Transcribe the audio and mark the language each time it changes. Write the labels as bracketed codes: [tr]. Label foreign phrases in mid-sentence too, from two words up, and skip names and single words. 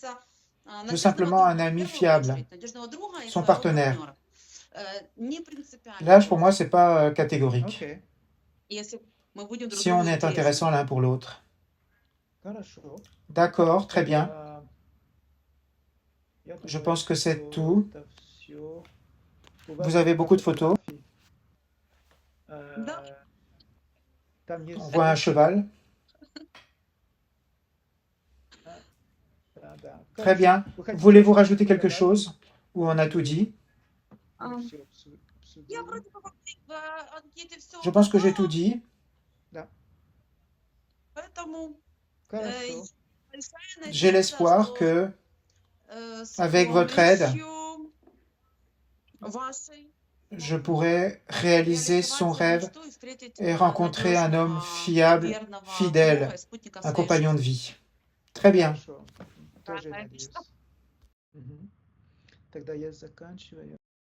[fr] Je veux simplement un ami fiable, son partenaire. L'âge, pour moi, c'est pas catégorique. [ru] Окей. [fr] Si on est intéressant l'un pour l'autre. [ru] Хорошо. [fr] D'accord, très bien. Je [ru] Я [fr] pense que [ru] думаю, [fr] c'est [ru] что [fr] tout. [ru] это всё. У [fr] Vous [ru] вас [fr] avez beaucoup de [ru] много [fr] photos. [ru] фотографий. Там [fr] On [ru] есть [fr] voit un cheval. [ru] Да. [fr] Très bien. [ru] Вы хотите [fr] Voulez-vous [ru] что-то [fr] rajouter quelque [ru] добавить? [fr] chose? Ou on a tout dit? [ru] Мы всё обсудили. [fr] Je pense que j'ai tout dit. [ru] Да. Хорошо. [fr] J'ai l'espoir que, avec votre aide, je pourrai réaliser son rêve et rencontrer un homme fiable, fidèle, un compagnon de vie. Très bien. [ru] Хорошо. Тоже надеюсь. Мгм. Тогда я заканчиваю.